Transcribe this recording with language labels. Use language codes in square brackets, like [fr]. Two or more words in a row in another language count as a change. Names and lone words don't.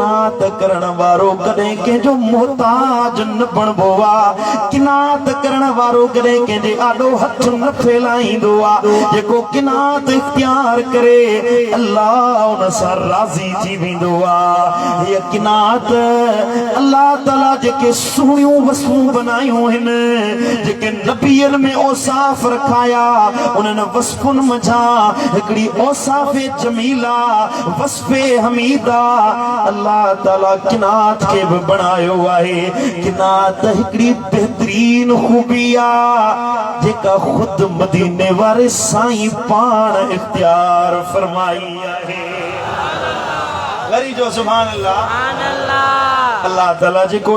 [sd] किनात करण वारो कदें के जो मोहताज न बनबो आ किनात करण वारो कदें के जे आडो हथ न फैलाईंदो आ जेको किनात इख्तियार करे अल्लाह उन सां राज़ी थी वेंदो आ ये किनात अल्लाह ताला जेके सुहिणियूं वस्तूं बनायूं हिन जेके नबियन में औसाफ रखाया उन्हनि वस्फुन मझा हिकड़ी औसाफ जमीला वस्फे हमीदा अल्लाह ताला किनात के भी बनायो आहे किनात हिकड़ी बेहतरीन खूबी आ जेका खुद मदीने वारे साईं पाण इख्तियार फरमाई आहे वरी जो [ar] سبحان الله [sd] अल्लाह ताला जेको